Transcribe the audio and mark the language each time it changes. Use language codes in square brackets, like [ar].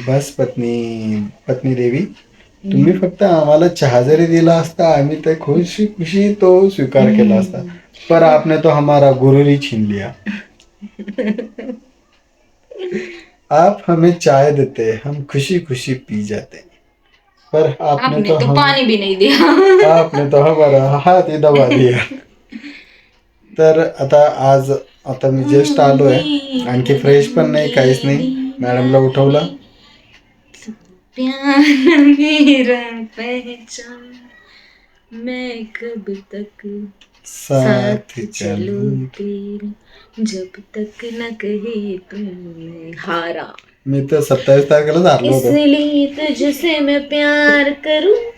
[mr] बस पत्नी देवी, तुम्ही फक्त आम्हाला चहा जरी दिला असता आम्ही ते खुशी तो स्वीकार केला असता. [hi] पर आपने तो हमारा गुरूर ही छीन लिया. आप हमें चाय देते, हम खुशी खुशी पी जाते, पर आपने तो पानी भी नहीं दिया. आपने तो हमारा हाथ ही दबा दिया. [mr] तर आता मी जस्ट आलोय, आणखी फ्रेश पण नाही, काहीच नाही. मॅडमला उठवलं. [hi] प्यार मेरा पहचान, मैं कब तक साथ चलूं तेरे, जब तक न कहे तुमने हारा. [mr] मी तर 27 तारखेलाच हारलो होतो [hi] इसलिए तुझसे मैं प्यार करूं